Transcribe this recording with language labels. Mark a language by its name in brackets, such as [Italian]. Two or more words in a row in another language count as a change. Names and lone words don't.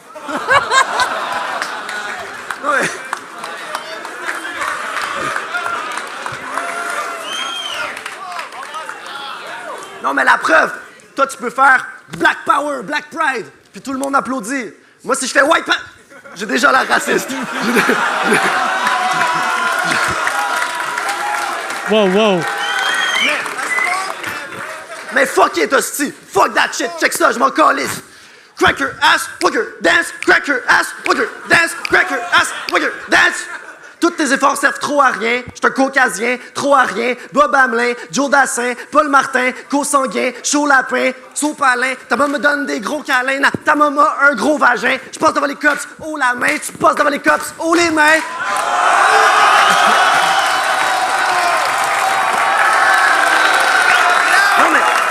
[French] Ouais. Non, mais la preuve, toi, tu peux faire [English] Black Power, Black Pride, [French] puis tout le monde applaudit. Moi, si je fais [English] White Power, [French] j'ai déjà l'air raciste. Wow. [English] Mais fuck it, hostie. Fuck that shit. [French] Check ça, je m'en calisse. [English] Cracker ass, wigger, dance. Cracker ass, wigger, dance. Cracker ass, wigger, dance. [French] Tous tes efforts servent trop à rien. J'suis un caucasien, trop à rien. Bob Hamelin, Joe Dassin, Paul Martin, co-sanguin, chaud lapin, sopalin. Ta maman me donne des gros câlins. Ta maman a un gros vagin. Je passe devant les cops, haut la main. Tu passes devant les cops, haut les mains. Non mais...